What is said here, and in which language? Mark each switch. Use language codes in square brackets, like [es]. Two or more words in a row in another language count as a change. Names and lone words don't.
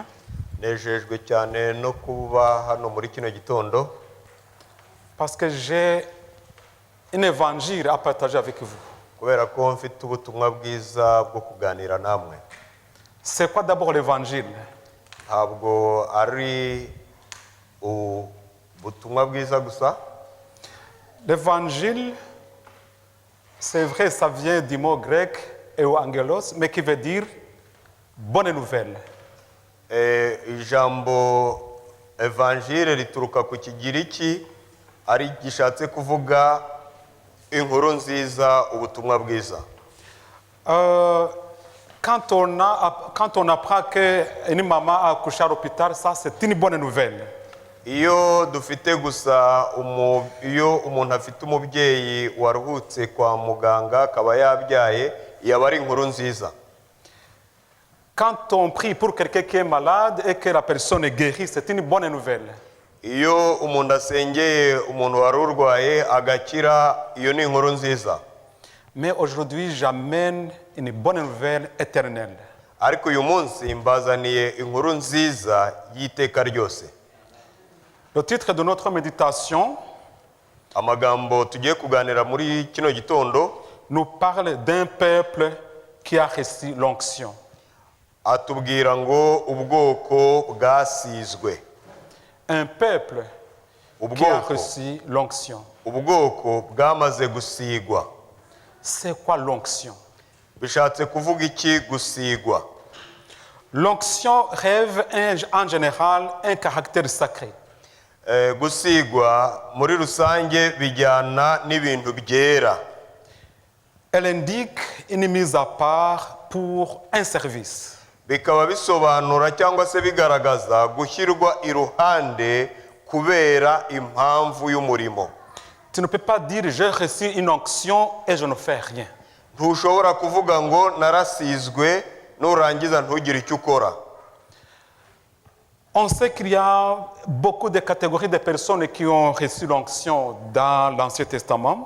[rw] nejejwe cyane no kuba hano muri kino gitondo [fr] Parce que j'ai un évangile à partager avec vous. [rw] kubera ko mfite ubutumwa bwiza bwo kuganira namwe. [fr] C'est quoi d'abord l'évangile? [rw] Ntabwo ari ubutumwa bwiza gusa. [fr] L'évangile, c'est vrai, ça vient du mot grec euangelos, mais qui veut dire bonne nouvelle. [rw] ijambo evanjire rituruka ku kigiriki ari gishatse kuvuga inkuru nziza, ubutumwa bwiza. [fr] Quand on apprend qu'une maman a accouché à l'hôpital, ça c'est une bonne nouvelle. [rw] Iyo dufite gusa iyo umuntu afite umubyeyi waruhutse kwa muganga akaba yabyaye, yaba ari inkuru nziza. [fr] Quand on prie pour quelqu'un qui est malade et que la personne est guérie, c'est une bonne nouvelle. [rw] Iyo umuntu asengeye umuntu wari urwaye agakira, iyo ni inkuru nziza. [fr] Mais aujourd'hui, j'amène une bonne nouvelle éternelle. [rw] Ariko uyu munsi mbazaniye inkuru nziza y'iteka ryose. [fr] Le titre de notre méditation [rw] Amagambo tugiye kuganira muri kino gitondo [fr] nous parle d'un peuple qui a reçu l'onction. [rw] atubwira ngo ubwoko bwasizwe. [fr] Un peuple qui a [rw] Ubwoko [fr] reçu l'onction. [rw] ubwoko bwamaze gusigwa. [fr] C'est quoi l'onction? [rw] Bishatse kuvuga iki gusigwa? [fr] L'onction rêve en général un caractère sacré. [rw] Gusigwa muri rusange bijyana n'ibintu byera. [fr] Elle indique une mise à part pour un service. [rw] Bikaba bisobanura cyangwa se bigaragaza gushyirwa iruhande kubera impamvu y'umurimo. [fr] Tu ne peux pas dire j'ai reçu une onction et je ne fais rien. [rw] Ntushobora kuvuga ngo narasizwe nurangiza ntugire icyo ukora. [fr] On sait qu'il y a beaucoup de catégories de personnes qui ont reçu l'onction dans l'Ancien Testament.